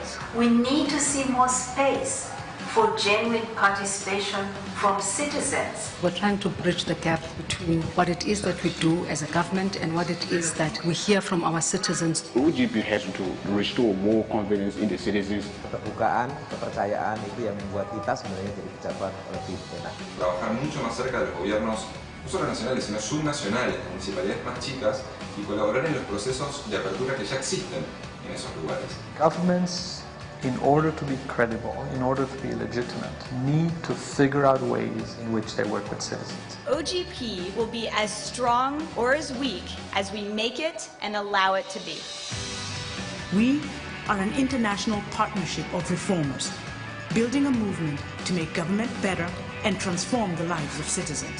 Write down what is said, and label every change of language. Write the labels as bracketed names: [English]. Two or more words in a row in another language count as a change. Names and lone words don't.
[English] We need to see more space for genuine participation from citizens. We're trying to bridge the gap between what it is that we do as a government and what it is that we hear from our citizens. OGP has to restore more confidence in the citizens. [Indonesian] Keterbukaan, kepercayaan itu yang membuat kita sebenarnya jadi pejabat lebih enak. [Spanish] Trabajar mucho más cerca de los gobiernos, no solo nacionales, sino subnacionales, municipalidades más chicas, y colaborar en los procesos de apertura que ya existen en esos lugares. [English] Governments, in order to be credible, in order to be legitimate, need to figure out ways in which they work with citizens. OGP will be as strong or as weak as we make it and allow it to be. We are an international partnership of reformers, building a movement to make government better and transform the lives of citizens.